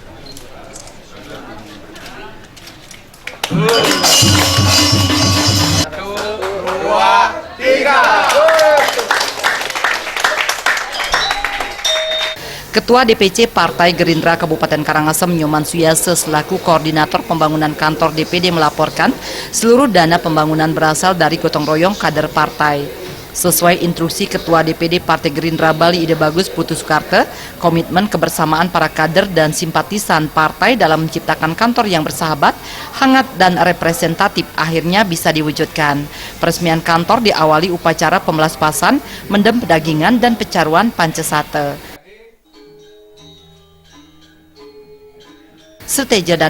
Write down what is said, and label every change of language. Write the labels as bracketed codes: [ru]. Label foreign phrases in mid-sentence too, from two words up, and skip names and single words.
[id] Ketua DPC Partai Gerindra Kabupaten Karangasem Nyoman Suyase selaku koordinator pembangunan kantor DPD melaporkan seluruh dana pembangunan berasal dari gotong royong kader partai. Sesuai instruksi Ketua DPD Partai Gerindra Bali Ide Bagus Putu Soekarto, komitmen kebersamaan para kader dan simpatisan partai dalam menciptakan kantor yang bersahabat, hangat dan representatif akhirnya bisa diwujudkan. Peresmian kantor diawali upacara pemelaspasan, mendem pedagingan dan pecaruan pancesate. Seteja dan